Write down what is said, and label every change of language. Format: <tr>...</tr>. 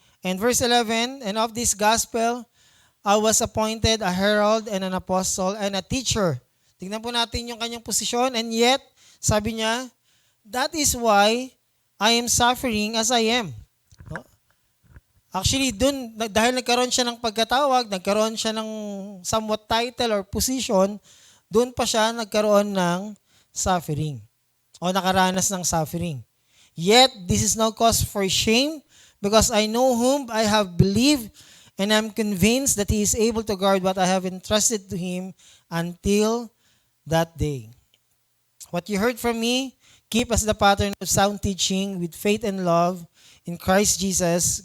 <en>And verse 11, and of this gospel, I was appointed a herald and an apostle and a teacher.</en> <tl>Tingnan po natin yung kanyang posisyon,</tl> <en>and yet,</en> <tl>sabi niya,</tl> <en>that is why I am suffering as I am. No?</en> <tl>Actually, dahil nagkaroon siya ng pagkatawag, nagkaroon siya ng</tl> <en>somewhat title or position,</en> <tl>doon pa siya nagkaroon ng suffering o nakaranas ng suffering.</tl> <en>Yet, this is no cause for shame because I know whom I have believed and I'm convinced that He is able to guard what I have entrusted to Him until that day. What you heard from me, keep as the pattern of sound teaching with faith and love in Christ Jesus.</en>